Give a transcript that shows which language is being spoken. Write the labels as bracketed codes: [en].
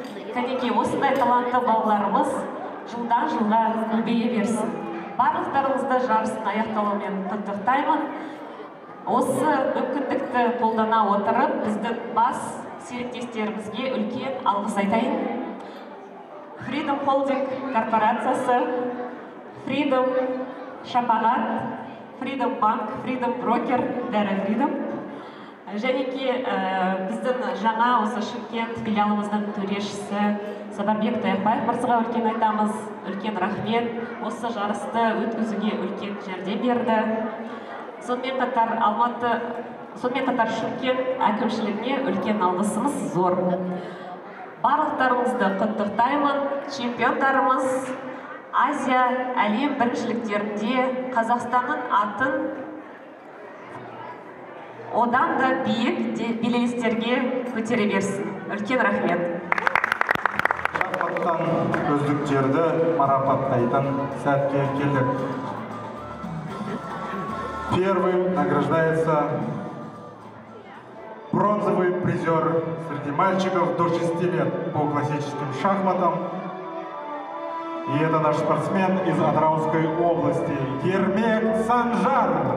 [kk] Кәнекей, осындай талантты балаларымыз жылдан жылға көбейе берсін. Барлықтарыңызды жарыстың аяқталуымен құттықтаймын. Осы мүмкіндікті қолдана отырып, біздің бас серіктестерімізге үлкен алғыс айтайын. Freedom Holding корпорациясы, Freedom Шапағат, Freedom Bank, Freedom Broker, бәрі Freedom. Жәнеке біздің жаңа осы Шымкент филиалымыздың төрешісі Сапарбек Таяқбаев мырзаға үлкен айтамыз, үлкен рахмет. Осы жарысты өткізуге үлкен жәрдем берді. Сонымен қатар Шымкент әкімшілігіне үлкен алғысымыз зор. Барлықтарыңызды құттықтаймын. Чемпиондарымыз Азия әлем біріншіліктерінде Қазақстанның атын одан да биік белестерге көтере берсін. Үлкен рахмет. Шахматтан үздіктерді марапаттайтын сәтке келдік. [ru] Первым награждается бронзовый призер среди мальчиков до 6 лет по классическим шахматам. И это наш спортсмен из Атырауской области Ермек Санжар.